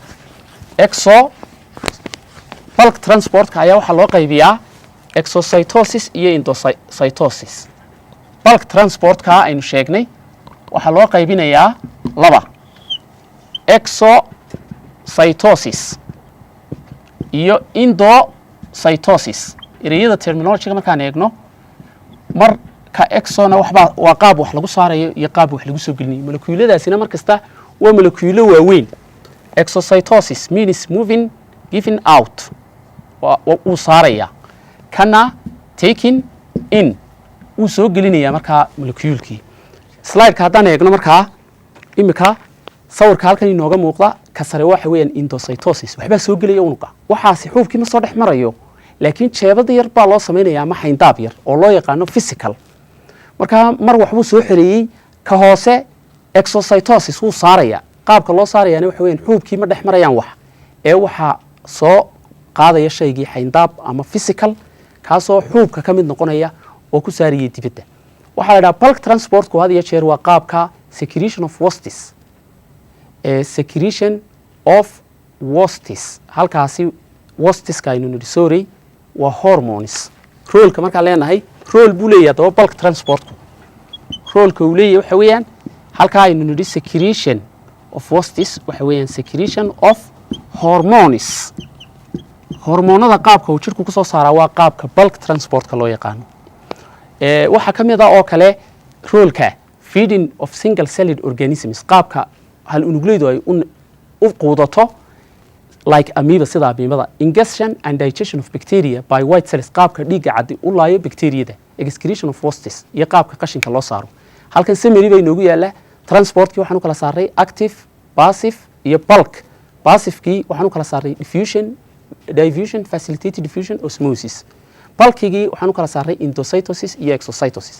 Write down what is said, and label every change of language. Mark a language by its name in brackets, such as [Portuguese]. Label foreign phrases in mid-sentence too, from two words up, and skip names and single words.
[English] bulk transport-ka [Somali] ayaa waxaa loo qaybiyaa exocytosis iyo endocytosis [English] bulk transport-ka [Somali] aynu sheegnay waxaa loo qaybinayaa laba exocytosis iyo endocytosis ereyada terminology-ga markaan eegno marka exona waa qaab wax lagu saarayo iyo qaab wax lagu soo gelinayo molecuuladaasina markasta waa molecuulo waaweyn [English] exocytosis means moving giving out [Somali] wuu saaraya kana [English] taking in [Somali] wuu soo gelinaya markaa molecuulkii slide-ka haddaan eegno markaa imika sawirka halkan inooga muuqda ka sare waxa weeyaan endocytosis waxbaa soo gelaya unuga waxaasi xuubkii ma soo dhex marayo laakiin jeebada yar baa loo samaynayaa ama xayndaab yar oo loo yaqaano physical markaa mar waxbuu soo xereeyey ka hoose exocytosis wuu saaraya qaabka loo saarayaana waxa weeyaan xuubkii ma dhex marayaan wax ee waxaa soo qaadaya shaygii xayndaab ama physical kaasoo xuubka ka mid noqonaya oo ku saaraya dibadda. waxaa la dhaha [English] bulk transportku [Somali] had iyo jeer waa qaabka [English] secretion of wastes. Secretion of wastes [Somali] halkaasi wasteska aynu nidhi sorry waa hormones. roolka markaan leenahay rool buu leeyahay haddaba [English] bulk transportku [Somali] roolka uu leeyahay waxa weeyaan halkaa aynu nidhi [English] secretion of wastes [Somali] waxa weeyaan [English] secretion of hormones. [Somali] hormoonada qaabka uu jirku ku soo saaraa waa qaabka [English] bulk transportka [Somali] loo yaqaano. waxaa ka mid ah oo kale roolka [English] feeding of single celled organisms [Somali] qaabka hal unugleydu ay u quudato [English] like amoeba [Somali] sida amoebada. [English] Ingestion and digestion of bacteria by white cells [Somali] qaabka dhiigga caddi u laayo bacteriyada. [English] Excretion of wastes [Somali] iyo qaabka qashinka loo saaro. halkan summary bay noogu yaala transportkii waxaan u kala saaray [English] active, passive [Somali] iyo bulk. Passivekii waxaan u kala saaray [English] diffusion, facilitated diffusion, osmosis. [Somali] bulkigii waxaan u kala saaray endocytosis iyo exocytosis.